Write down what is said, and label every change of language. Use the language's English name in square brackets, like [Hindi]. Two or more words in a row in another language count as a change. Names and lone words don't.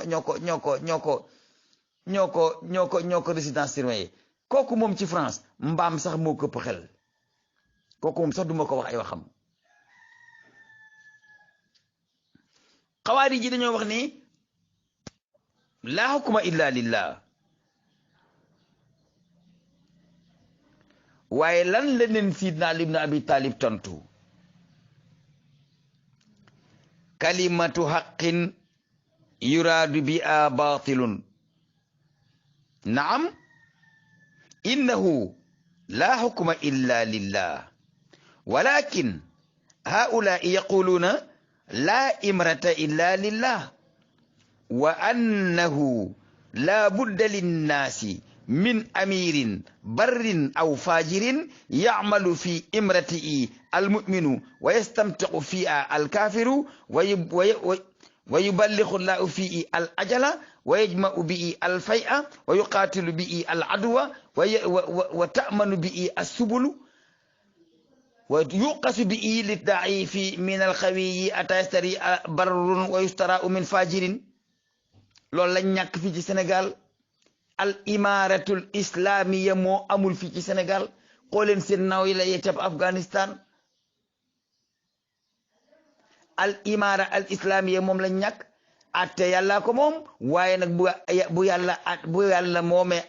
[Wolof] ñoo ko [French] résidence surveillée [Wolof] kooku moom ci France mbaam sax moo këpp xel kooku moom sax duma ko wax ay waxam xawaari ji dañoo wax ni [Arabic] لا حكم إلا لله [Wolof] waaye lan la leen Sidna Ali ibn Abi Talib tontu [Arabic] كلمة حق يراد بها باطل نعم إنه لا حكم إلا لله ولكن هؤلاء يقولون لا إمرة إلا لله وأنه لا بد للناس من أمير بر أو فاجر يعمل في إمرته المؤمن ويستمتع فيها الكافر ويبلغ الله فيه الأجل ويجمع به الفيء ويقاتل به العدو وتأمن به السبل ويقاص به للضعيف من القوي حتى يستريح بر ويستراح من فاجر. [Wolof] loolu lañ ñàkk fii ci Sénégal [Arabic] الإمارة الإسلامية [Wolof] moo amul fii ci Sénégal xooleen seen naw yi la yecab Afghanistan [Arabic] الإمارة الإسلامية [Wolof] moom lañ ñàkk atte yàlla ko moom waaye nag bu yàlla moomee